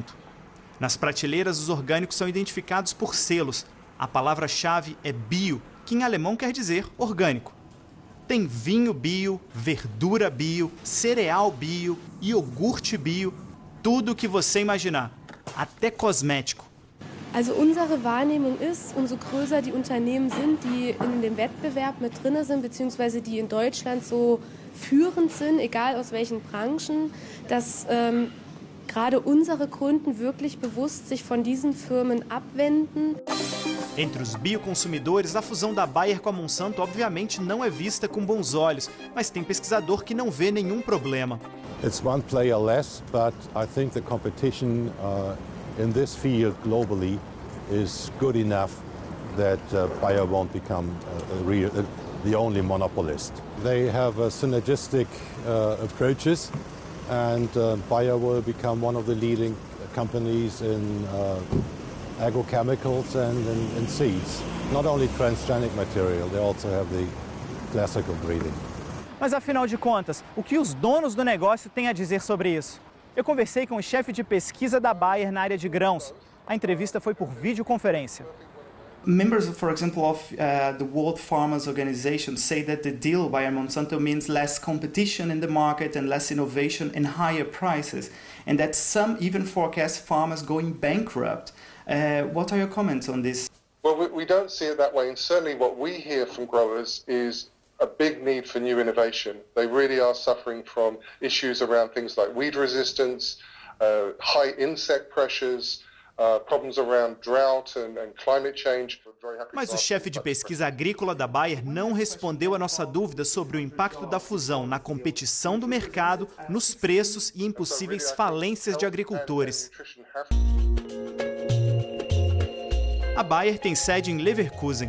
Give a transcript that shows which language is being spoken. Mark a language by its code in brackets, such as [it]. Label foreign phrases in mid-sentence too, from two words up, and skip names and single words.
[pt] Nas prateleiras, os orgânicos são identificados por selos. A palavra-chave é bio, que em alemão quer dizer orgânico. Tem vinho bio, verdura bio, cereal bio, iogurte bio, tudo o que você imaginar, até cosmético. [de] Also unsere Wahrnehmung ist, umso größer die Unternehmen sind, die in dem Wettbewerb mit drin sind, beziehungsweise die in Deutschland so führend sind, egal aus welchen Branchen, dass gerade unsere Kunden wirklich bewusst sich von diesen Firmen abwenden. [pt] Entre os bioconsumidores, a fusão da Bayer com a Monsanto obviamente não é vista com bons olhos, mas tem pesquisador que não vê nenhum problema. [en] It's one player less, but I think the competition in this field globally is good enough that Bayer won't become the only monopolist. They have synergistic approaches, and Bayer will become one of the leading companies in agrochemicals and in seeds. Not only transgenic material, they also have the classical breeding. [pt] Mas afinal de contas, o que os donos do negócio têm a dizer sobre isso? Eu conversei com o chefe de pesquisa da Bayer na área de grãos. A entrevista foi por videoconferência. [en] Members, for example, of the World Farmers Organization say that the deal Bayer Monsanto means less competition in the market and less innovation and higher prices, and that some even forecast farmers going bankrupt. What are your comments on this? Well, we don't see it that way, and certainly what we hear from growers is a big need for new innovation. They really are suffering from issues around things like weed resistance, high insect pressures, problems around drought and climate change. [pt] Mas o chefe de pesquisa agrícola da Bayer não respondeu a nossa dúvida sobre o impacto da fusão na competição do mercado, nos preços e em possíveis falências de agricultores. A Bayer tem sede em Leverkusen.